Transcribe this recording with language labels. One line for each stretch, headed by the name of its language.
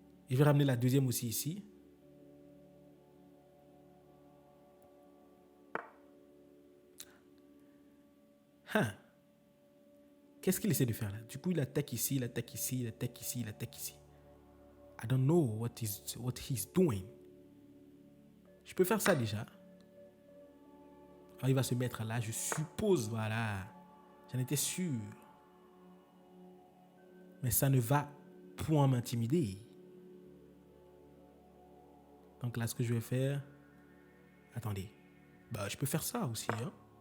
French: Et je vais ramener la deuxième aussi ici. Qu'est-ce qu'il essaie de faire là? Du coup, il attaque ici, il attaque ici, il attaque ici, il attaque ici.
English: I don't know what he's doing.
French: Je peux faire ça déjà. Alors, il va se mettre là, je suppose, voilà. J'en étais sûr. Mais ça ne va point m'intimider. Donc là, ce que je vais faire... Attendez. Bah, je peux faire ça aussi. Hein.